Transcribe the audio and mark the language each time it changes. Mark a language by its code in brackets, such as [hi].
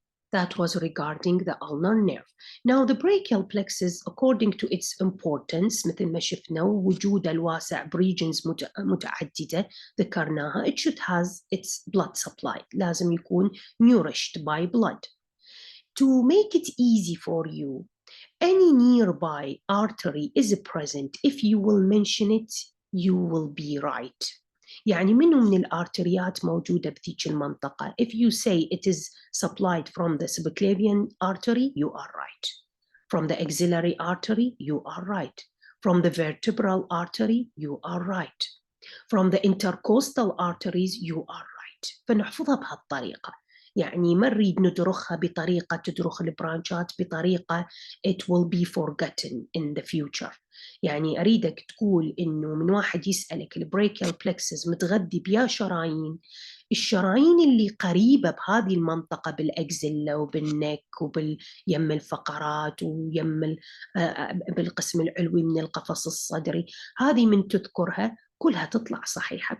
[en] That was regarding the ulnar nerve. Now the brachial plexus, according to its importance, [ar] مثل ما شفنا وجود الواسع بريجنز متعددة ذكرناها, [en] it should has its blood supply. [ar] لازم يكون [en] nourished by blood. To make it easy for you, Any nearby artery is present. If you will mention it, you will be right. [ar] يعني منه من الارتريات موجودة بذيك المنطقة. [en] If you say it is supplied from the subclavian artery, you are right. From the axillary artery, you are right. From the vertebral artery, you are right. From the intercostal arteries, you are right. [ar] فنحفظها بهالطريقة. يعني ما نريد ندرخها بطريقة تدرخ البرانشات بطريقة [en] it will be forgotten in the future. [ar] يعني أريدك تقول إنه من واحد يسألك البريكال بلكسس متغذي بيا شرايين، الشرايين اللي قريبة بهذه المنطقة بالأكزيلا وبالنك وباليم الفقرات ويم بالقسم العلوي من القفص الصدري، هذه من تذكرها كلها تطلع صحيحة.